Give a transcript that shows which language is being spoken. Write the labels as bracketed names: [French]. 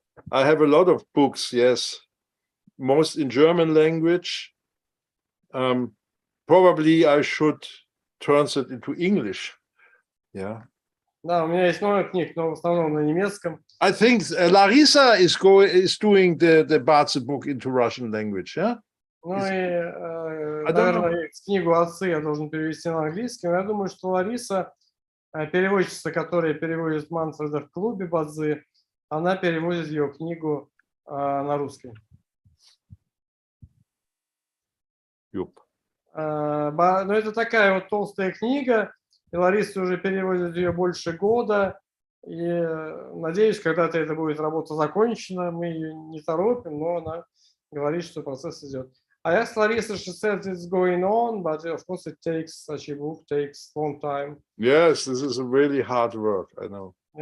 [English] I have a lot of books. Yes. Most in German language. Probably I should translate into English. Yeah. [Russian] Да, у меня есть много книг, но в основном на немецком. [English] I think Larissa is doing the ba-czы book into Russian language. Yeah. [Russian] Ну и, наверное, книгу «Отцы» я должен перевести на английский. Но я думаю, что Лариса, переводчица, которая переводит Манфреда в клубе ба-цзы, она переводит ее книгу на русский. Но это такая вот толстая книга, и Лариса уже переводит ее больше года, и надеюсь, когда-то это будет работа закончена, мы ее не торопим, но она говорит, что процесс идет. [English] I asked Larissa, she said it's going on, but of course it takes, such a book takes long time. Yes, this is a really hard work, I know.